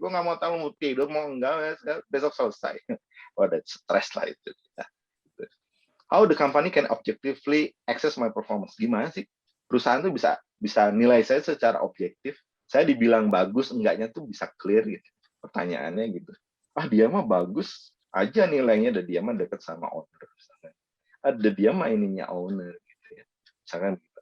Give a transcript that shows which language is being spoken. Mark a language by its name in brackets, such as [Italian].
[Indonesian] Gue nggak mau tahu mau tidur, mau enggak, besok selesai. Wah, ada stres lah itu. [English] How the company can objectively access my performance? [Indonesian] Gimana sih? Perusahaan tuh bisa nilai saya secara objektif. Saya dibilang bagus, enggaknya tuh bisa clear gitu. Pertanyaannya gitu. Ah, dia mah bagus aja nilainya, dan dia mah deket sama owner. Ada dia mah ininya owner gitu ya. Misalkan gitu.